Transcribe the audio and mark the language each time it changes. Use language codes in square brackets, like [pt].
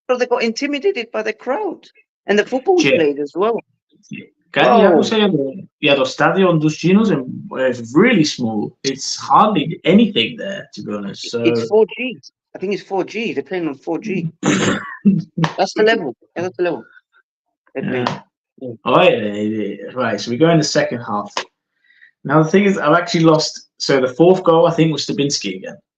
[en] Bro, they got intimidated by the crowd. And the football was played as well. [el] Κάτι άκουσα για το στάδιο τους Chinos, [en] it's really small. It's hardly anything there, to be honest. So... It's 4G. I think it's 4G. They're playing on 4G. That's the level. Yeah, that's the level. Yeah. Oh, yeah. Right, so we go in the second half. Now, the thing is, I've actually lost. So the fourth goal, I think, was Stabinsky again.